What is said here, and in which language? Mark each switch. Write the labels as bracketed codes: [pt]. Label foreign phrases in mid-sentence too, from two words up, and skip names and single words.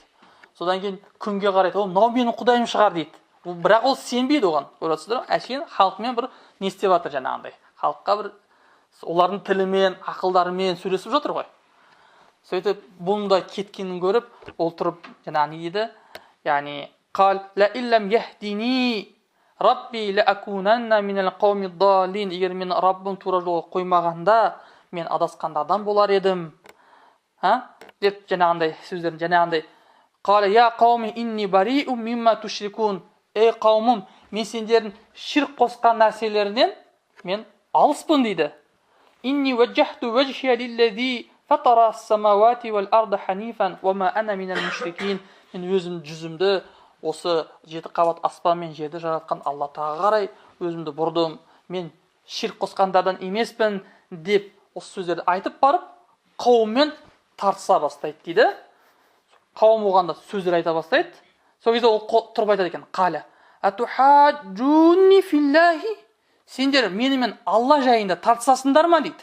[kk] Содан кейін күнге қарайды, ол мынау менің Құдайым шығар дейді. Бірақ ол сенбейді оған. Көресіздер, әшейін халықмен бір не істеп жатыр жаңағындай. Халыққа бір олардың тілімен, ақылдарымен сөйлесіп жатыр ғой. Сөйтіп бұнда кеткенін көріп, ол тұрып жаңағы не дейді? [ar] Яғни قال لئن لم يهدني ربي لأكونن من القوم الضالين. [kk] Егер мен Раббым тура жолға қоймағанда, мен адасқандардан болар едім. Деп жаңағындай сөздерін жаңағындай [ar] قال يا قوم إني بريء مما تشركون. [kk] Ей қауымым, мен сендердің ширк қосқан нәрселерінен мен алыспын дейді. [ar] إني وجهت وجهي للذي فطر السماوات والأرض حنيفا وما أنا من المشركين. [kk] Мен өзім жүзімді осы жеті қабат аспан мен жерді жаратқан Алла Тағалаға қарай өзімді бұрдым. Мен ширк қосқандардан емеспін деп осы сөздерді айтып барып қауыммен тартыса бастайды дейді. Қауым оғанда сөздер айта бастайды. Сол кезде ол тұрып айтады екен: [ar] "قال أتحاجوني في الله", [kk] сендер менімен Алла жайында тартысасыңдар ма дейді.